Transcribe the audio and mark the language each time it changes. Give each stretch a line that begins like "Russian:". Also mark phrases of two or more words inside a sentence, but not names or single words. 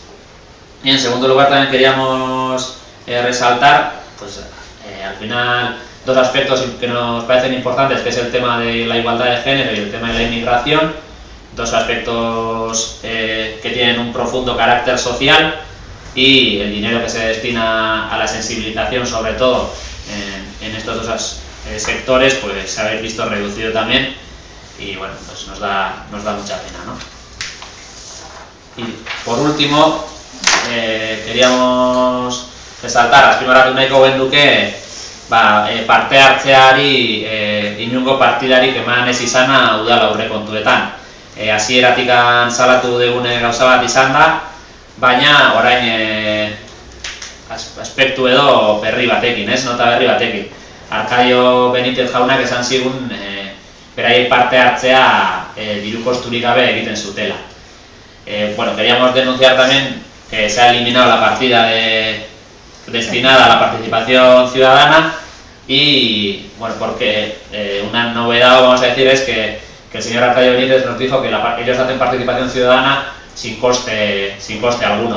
Spanish: Y en segundo lugar también queríamos resaltar pues al final dos aspectos que nos parecen importantes, que es el tema de la igualdad de género y el tema de la inmigración, dos aspectos que tienen un profundo carácter social, y el dinero que se destina a la sensibilización, sobre todo en estos dos sectores, pues se ha visto reducido también, y bueno, pues nos da mucha pena, ¿no? Y por último, queríamos resaltar
Basque: azpimarratu genuke parte hartzeari inongo partidari eman ez izana udal aurrekontuetan. Hasieratik salatu dugune gauza bat izan da, baina orain aspektu edo berri batekin, nota berri batekin. Arkadio Benítez jaunak esan zigun beraiek parte hartzea diru kosturik gabe egiten zutela.
Spanish: Bueno, queríamos denunciar también que se ha eliminado la partida destinada a la participación ciudadana y, bueno, porque una novedad, vamos a decir, es que el señor Arcadio Benítez nos dijo que ellos hacen participación ciudadana sin coste alguno.